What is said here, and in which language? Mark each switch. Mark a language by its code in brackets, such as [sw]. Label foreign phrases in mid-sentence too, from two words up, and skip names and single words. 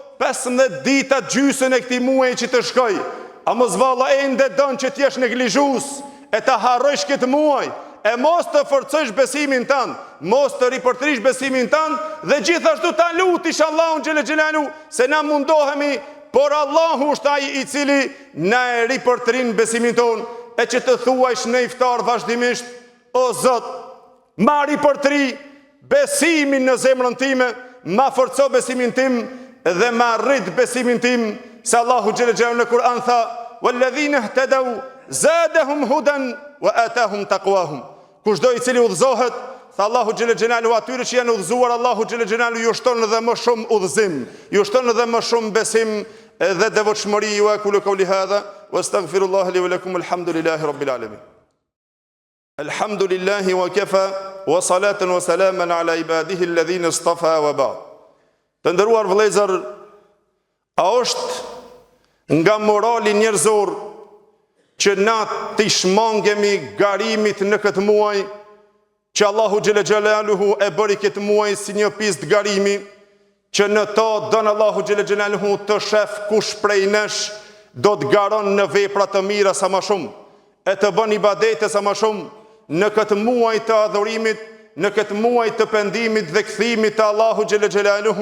[sq] 15 dita gjysën e këtij muaji që të shkoj, a mos valla ende don që t'jesh neglizhues e ta harrosh këtë muaj, e mos të forcosh besimin tënd, mos të ripërtrish besimin tënd dhe gjithashtu ta lutish Allahun [ar] جل جلاله [sq] se na mundohemi, por Allahu është ai i cili na e ripërtrin besimin ton. E që të thuajsh në iftar vazhdimisht, o Zot, ma ripërtri besimin në zemrën time, ma forco besimin tim dhe ma rrit besimin tim, se Allahu [ar] جل جلاله [sq] në Kur'an tha: [ar] "والذين اهتدوا زادهم هدى وآتاهم تقواهم." [sq] Kushdo i cili udhëzohet, tha Allahu [ar] جل جلاله, [sq] atyre që janë udhëzuar, Allahu [ar] جل جلاله [sq] ju shton edhe më shumë udhëzim, ju shton edhe më shumë besim dhe devotshmëri. [ar] وأقول قولي هذا وأستغفر الله لي ولكم، الحمد لله رب العالمين. الحمد لله وكفى وصلاة وسلاما على عباده الذين اصطفى وبعد. [sq] Të nderuar vëllezër, a është nga morali njerëzor që na të shmangemi garimit në këtë muaj, që Allahu [ar] جل جلاله [sq] e bëri këtë muaj si një pistë garimi, që në to don Allahu [ar] جل جلاله [sq] të shef kush prej nesh do të garon në vepra të mira sa më shumë, e të bën ibadete sa më shumë në këtë muaj të adhurimit, në këtë muaj të pendimit dhe kthimit të Allahu xhele xhelaluhu.